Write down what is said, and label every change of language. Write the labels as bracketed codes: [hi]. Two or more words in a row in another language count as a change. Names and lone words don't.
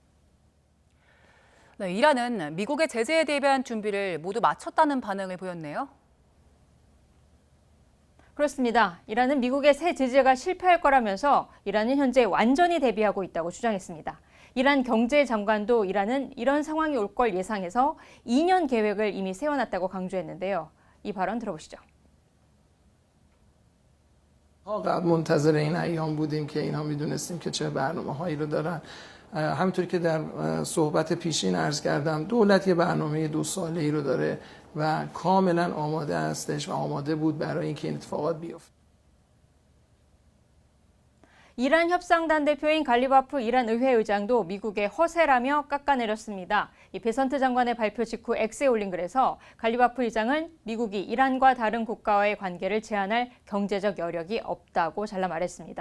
[ko] 네, 이란은 미국의 제재에 대비한 준비를 모두 마쳤다는 반응을 보였네요. 그렇습니다. 이란은 미국의 새 제재가 실패할 거라면서 이란은 현재 완전히 대비하고 있다고 주장했습니다. 이란 경제장관도 이란은 이런 상황이 올 걸 예상해서 2년 계획을 이미 세워놨다고 강조했는데요. 이 발언 들어보시죠. [fa] منتظر این ایام بودیم که اینها میدونستیم که چه برنامه‌هایی رو دارن. همونطوری که در صحبت پیشین عرض کردم دولت یه برنامه 2 ساله‌ای رو داره و کاملا آماده هستش و آماده بود برای اینکه این اتفاقات بیفته. [ko] 이란 협상단 대표인 갈리바프 이란 의회 의장도 미국의 허세라며 깎아내렸습니다. 이 베선트 장관의 발표 직후 X에 올린 글에서 갈리바프 의장은 미국이 이란과 다른 국가와의 관계를 제한할 경제적 여력이 없다고 잘라 말했습니다.